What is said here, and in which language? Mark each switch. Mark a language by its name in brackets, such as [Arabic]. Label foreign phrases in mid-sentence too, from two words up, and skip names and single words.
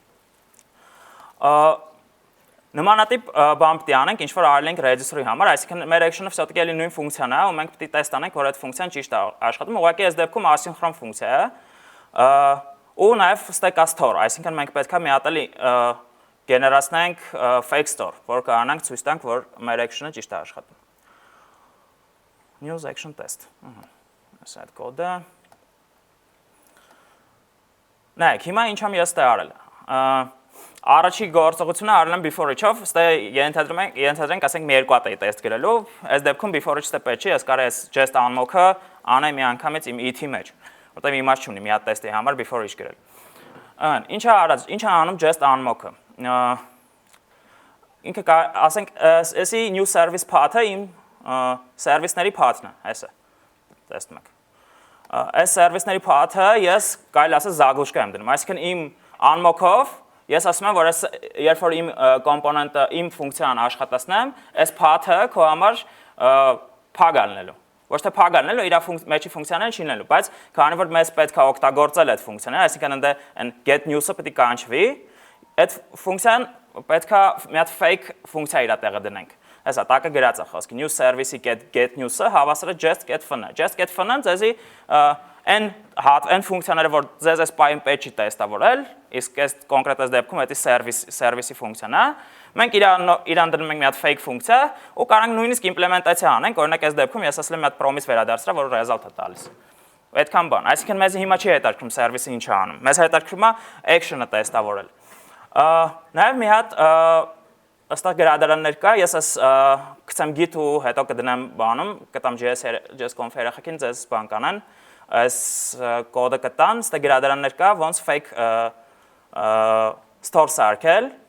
[Armenian] Նմանատիպ բան պետք է անենք, ինչ-որ արել ենք register-ի համար, այսինքն մեր action-ը все-таки էլի նույն ֆունկցիան է, ու մենք պետք է տեստ անենք, որ այդ ֆունկցիան ճիշտ է աշխատում, ուղղակի այս դեպքում asynchron ֆունկցիա է, ու նաև [English] stack store, [Armenian] այսինքն մենք պետք է մի հատ էլի գեներացնենք [English] fake store, [Armenian] որ կարողանանք ցույց տանք, որ մեր action-ը ճիշտ է աշխատում։ [English] News action test։ [Armenian] Այս այդ կոդը։ Նայեք, հիմա ինչ եմ ես ստե արել։ Առաջի գործողությունը արել եմ [English] before each-ով, [Armenian] ստե ենթադրենք, ասենք մի երկու հատ էի տեստ գրելու, այս դեպքում [English] before each [Armenian] ստե պետք չի, ես կարող ես [English] Jest unmock-ը [Armenian] անեմ մի անգամից իմ ET մեջ, որտեղ իմաստ չունի մի հատ տեստի համար [English] before each [Armenian] գրել։ Ինչ է անում [English] Jest unmock-ը։ [Armenian] Ինքը ասենք, էսի [English] new service path-ը [Armenian] իմ սերվիսների path-ն է, այսը, տեսնում եք։ Այս սերվիսների path-ը ես կարելի ասել զագուշկա եմ դնում, այսինքն իմ unmock-ով ես ասում եմ, որ երբ որ իմ կոմպոնենտը, իմ ֆունկցիան աշխատացնեմ, այս path-ը քո համար փակ ալնելու։ Ոչ թե փակ ալնելու, իր մեջի ֆունկցիաները չի լինելու, բայց քանի որ մեզ պետք է օգտագործել այդ ֆունկցիաները, այսինքն ընդ այն [English] get news-ը [Armenian] պետք է կանչվի, այդ ֆունկցիան պետք է մի հատ fake ֆունկցիա իր տեղը դնենք։ Հեսա տակը գրած է խոսքը [English] new service-ի get news-ը [Armenian] հավասար է [English] just get fn-ը։ Just get fn-ը [Armenian] ձեզի այն ֆունկցիաները, որ ձեզ այս պահին պետք չի տեստավորել, իսկ այս կոնկրետ այս դեպքում դա service-ի ֆունկցիան է։ Մենք իրան դնում ենք մի հատ fake ֆունկցիա ու կարող ենք նույնիսկ իմպլեմենտացիա անենք, օրինակ այս դեպքում ես ասել եմ մի հատ promise վերադարձրա, որ result է տալիս։ Այդքան բան, այսինքն մեզ հիմա չի հետաքրքրում service-ը ինչ է անում։ Մեզ հետաքրքրում է action-ը տեստավորել։ Նաև մի հատ ըստեղ գրադարաններ կա, ես այս գցեմ git ու հետո կդնեմ բանում, կտամ JSConf երեխեքին ձեզ բան կանեն, այս կոդը կտան, ստե գրադարաններ կա, ոնց [English] fake store [Armenian] սարքել,